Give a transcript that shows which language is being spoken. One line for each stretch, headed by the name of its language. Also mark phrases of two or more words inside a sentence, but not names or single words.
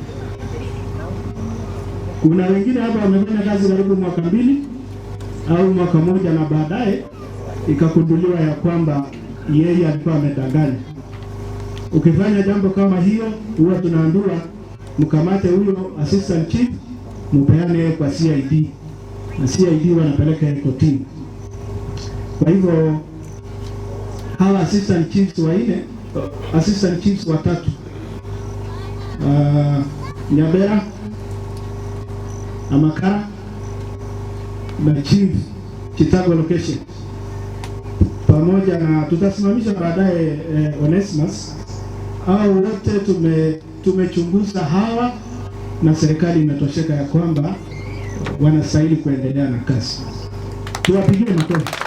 Swahili: Kuna wengine hapa wamefanya kazi karibu mwaka 2 au mwaka 1 na baadaye ikakunduliwa ya kwamba yeye alikuwa amedanganya. Ukifanya jambo kama hiyo, huwa tunaambiwa mkamate huyo
English: assistant chief,
Swahili: mpeane kwa CID. Na CID wanapeleka kotini. Kwa hivyo hawa
English: assistant chiefs assistant chiefs
Swahili: 3, Nyabera, Amakara na chief Chicago location, pamoja na tutasimamisha baadaye Onesmus. Au wote tumechunguza hawa na serikali imetosheka ya kwamba wanastahili kuendelea na kazi. Tuwapigie makofi.